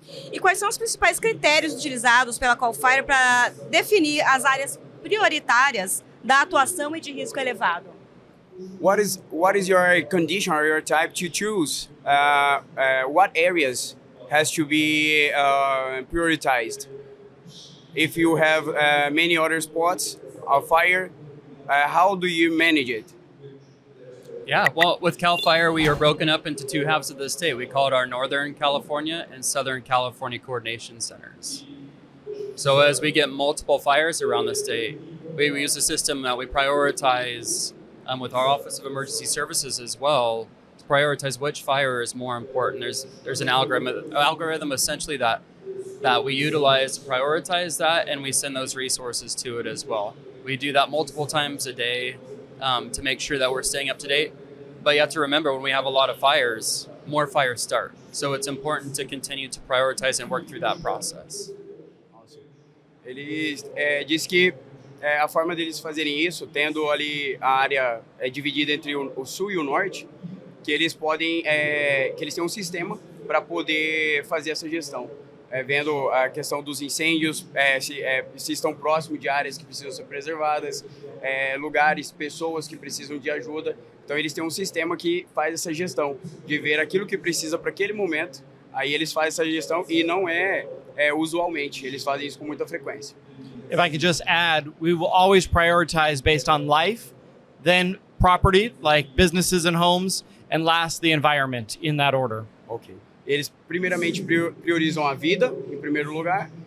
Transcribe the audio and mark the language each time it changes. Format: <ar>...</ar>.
<pt>E quais são os principais critérios utilizados pela CAL FIRE para definir as áreas prioritárias da atuação e de risco elevado?</pt> <en>What is your condition or your type to choose what areas has to be prioritized? If you have many other spots of fire, how do you manage it? Yeah, well, with CAL FIRE, we are broken up into two halves of the state. We call it our Northern California and Southern California Coordination Centers. So as we get multiple fires around the state, we use a system that we prioritize with our Office of Emergency Services as well to prioritize which fire is more important. There's an algorithm essentially that we utilize to prioritize that, and we send those resources to it as well. We do that multiple times a day to make sure that we're staying up to date. But you have to remember, when we have a lot of fires, more fires start. So it's important to continue to prioritize and work through that process.</en> <pt>Eles diz que a forma deles fazerem isso, tendo ali a área dividida entre o sul e o norte, que eles podem, que eles têm um sistema para poder fazer essa gestão. Vendo a questão dos incêndios, se estão próximos de áreas que precisam ser preservadas, lugares, pessoas que precisam de ajuda. Então eles têm um sistema que faz essa gestão, de ver aquilo que precisa para aquele momento, aí eles fazem essa gestão e não usualmente, eles fazem isso com muita frequência.</pt> <en>If I could just add, we will always prioritize based on life, then property, like businesses and homes, and last, the environment, in that order. Ok.</en> <pt>Eles primeiramente priorizam a vida, em primeiro lugar.</pt>